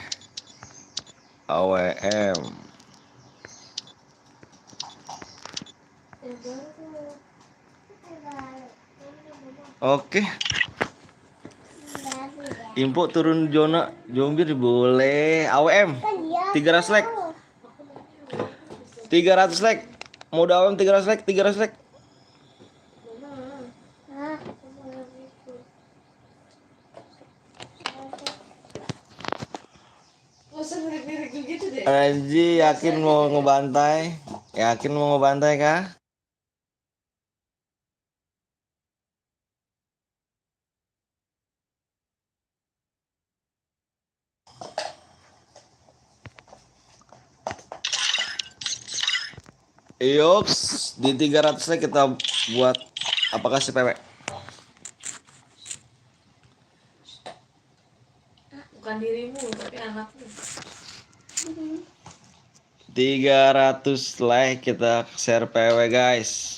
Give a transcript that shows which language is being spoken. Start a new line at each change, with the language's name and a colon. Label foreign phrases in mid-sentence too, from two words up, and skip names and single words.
Indonesian: AWM. Oke. Info turun zona zombie boleh. AWM 300 like. Mode AWM 300 like, 300 like. Mama, Hah? mama yang itu. Gak usah ngelirik-ngelirik gitu deh. Aji yakin mau ngebantai? Yakin mau ngebantai kah? Yoks, di 300 like kita buat apakah si PW? Bukan dirimu, tapi anakmu. 300 like kita share PW guys.